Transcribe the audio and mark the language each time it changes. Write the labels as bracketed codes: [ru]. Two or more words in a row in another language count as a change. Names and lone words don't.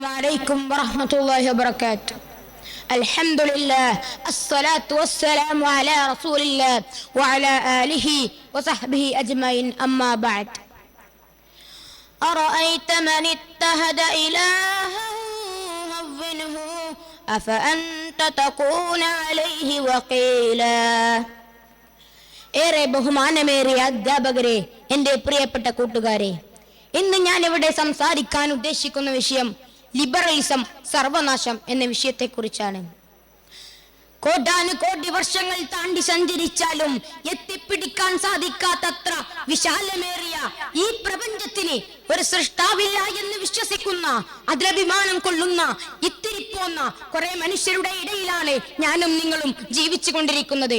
[ar] عليكم ورحمة الله وبركاته. الحمد لله الصلاة والسلام على رسول الله وعلى آله وصحبه أجمعين أما بعد. أرأيت من اتخذ إلهه هواه أفأنت تكون عليه وكيلا. [ml] ഏറെ ബഹുമാനമേറിയ അധ്യാപകരെ, എൻ്റെ പ്രിയപ്പെട്ട കൂട്ടുകാരെ, ഇന്ന് ഞാൻ ഇവിടെ സംസാരിക്കാൻ ഉദ്ദേശിക്കുന്ന വിഷയം ലിബറലിസം സർവനാശം എന്ന വിഷയത്തെക്കുറിച്ചാണ്. കോടാനുകോടി വർഷങ്ങൾ താണ്ടി സഞ്ചരിച്ചാലും എത്തിപ്പിടിക്കാൻ സാധിക്കാത്തത്ര വിശാലമേറിയ ഈ പ്രപഞ്ചത്തിന് ഒരു സൃഷ്ടാവില്ല എന്ന് വിശ്വസിക്കുന്ന, അതിലഭിമാനം കൊള്ളുന്ന, ഇത്തിരിപ്പോന്ന കുറെ മനുഷ്യരുടെ ഇടയിലാണ് ഞാനും നിങ്ങളും ജീവിച്ചു കൊണ്ടിരിക്കുന്നത്.